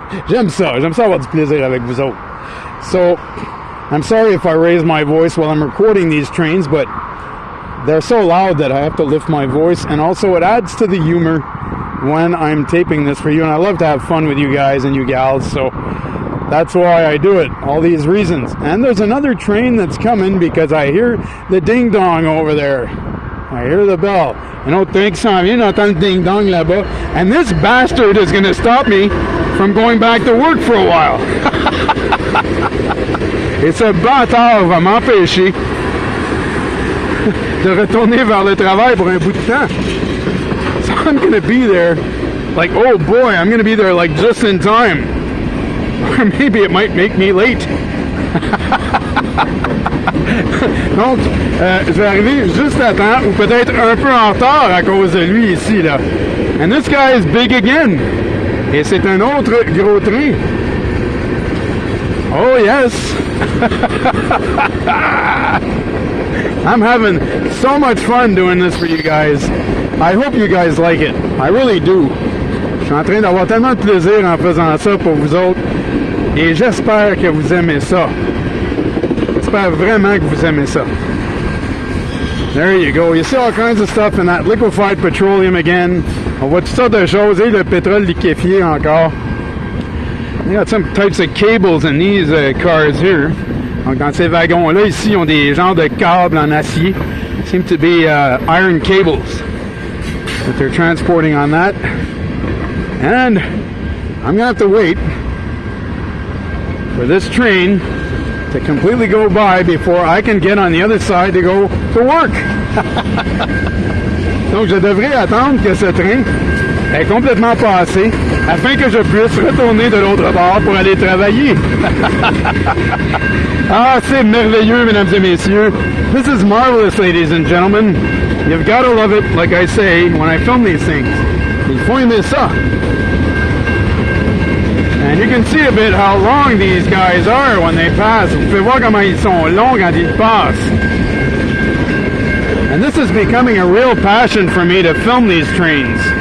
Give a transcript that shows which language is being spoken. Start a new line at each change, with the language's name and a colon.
French: J'aime ça avoir du plaisir avec vous autres.
English: So, I'm sorry if I raise my voice while I'm recording these trains, but they're so loud that I have to lift my voice, and also it adds to the humor when I'm taping this for you, and I love to have fun with you guys and you gals, so that's why I do it, all these reasons. And there's another train that's coming because I hear the ding-dong over there. I hear the bell.
French: Un autre train qui s'en vient, j'entends le ding-dong là-bas.
English: And this bastard is going to stop me from going back to work for a while.
French: Et ce bâtard va m'empêcher de retourner vers le travail pour un bout de temps.
English: So I'm going to be there, like, oh boy, I'm going to be there like just in time. Or maybe it might make me late.
French: Donc, je vais arriver juste à temps, ou peut-être un peu en retard à cause de lui ici, là.
English: And this guy is big again.
French: Et c'est un autre gros train.
English: Oh yes. I'm having so much fun doing this for you guys. I hope you guys like it. I really do.
French: Je suis en train d'avoir tellement de plaisir en faisant ça pour vous autres. Et j'espère que vous aimez ça. J'espère vraiment que vous aimez ça.
English: There you go. You see all kinds of stuff in that liquefied petroleum again.
French: On voit toutes sortes de choses. Et le pétrole liquéfié encore.
English: You got some types of cables in these cars here.
French: Donc dans ces wagons-là, ici, ils ont des genres de câbles en acier.
English: Seem to be iron cables that they're transporting on that. And I'm going to have to wait for this train to completely go by before I can get on the other side to go to work.
French: Donc je devrais attendre que ce train est complètement passée afin que je puisse retourner de l'autre bord pour aller travailler. Ah, c'est merveilleux, mesdames et messieurs.
English: This is marvelous, ladies and gentlemen. You've got to love it, like I say, when I film these things.
French: Il faut aimer ça.
English: And you can see a bit how long these guys are when they pass.
French: Vous pouvez voir comment ils sont longs quand ils passent.
English: And this is becoming a real passion for me to film these trains.